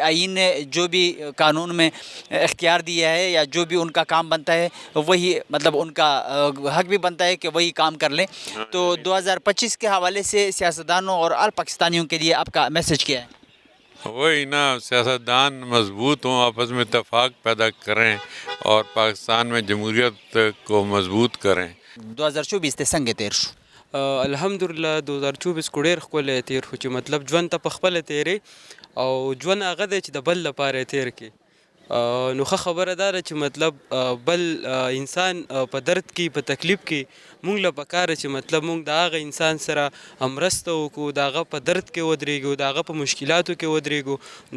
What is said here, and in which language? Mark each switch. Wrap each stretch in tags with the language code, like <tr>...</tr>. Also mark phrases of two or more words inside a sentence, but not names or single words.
<ur>آئین نے جو بھی قانون میں اختیار دیا ہے یا جو بھی ان کا کام بنتا ہے وہی مطلب ان کا حق بھی بنتا ہے کہ وہی کام کر لیں. تو 2025 کے حوالے سے سیاستدانوں اور آل پاکستانیوں کے لیے آپ کا میسج کیا ہے؟ وہی نا، سیاستدان مضبوط ہوں، آپس میں اتفاق پیدا کریں اور پاکستان میں جمہوریت کو مضبوط کریں.</ur> <ps>2024 ته څنګه تیر شو؟ الحمدلله 2024 کو ډېر ښکلی تیر شو چې مطلب ژوند ته په خپله تیرې او ژوند هغه دی چې د بل لپاره یې تیر کړي. نو ښه خبره دا ده چې مطلب بل انسان په درد کې په تکلیف کې مونږ له پکاره چې مطلب مونږ د هغه انسان سره مرسته وکړو، د هغه په درد کې ودرېږو، د هغه په مشکلاتو کې ودرېږو.</ps>